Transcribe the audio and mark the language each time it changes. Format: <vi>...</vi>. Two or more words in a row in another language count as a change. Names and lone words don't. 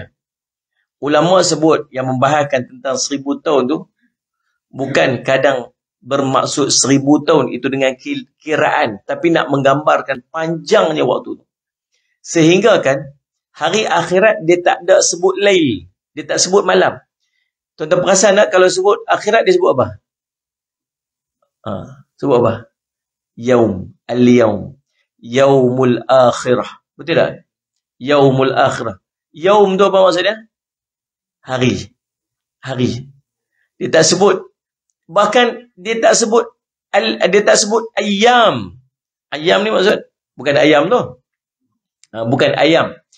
<ms>Ulama sebut yang membahaskan tentang 1000 tahun tu, bukan kadang bermaksud 1000 tahun itu dengan kiraan, tapi nak menggambarkan panjangnya waktu tu. Sehingga kan, hari akhirat dia tak ada sebut lail. Dia tak sebut malam. Tuan-tuan perasan tak kalau sebut akhirat dia sebut apa? Sebut apa?</ms> <ar>يوم، اليوم، يوم الآخرة.</ar> <ms>Betul tak?</ms> <ar>يوم الآخرة.</ar> <ms>Yaum tu apa maksudnya? Hari. Hari. Dia tak sebut, bahkan dia tak sebut ayam. Ayam ni maksud bukan ayam tu. Bukan ayam.</ms>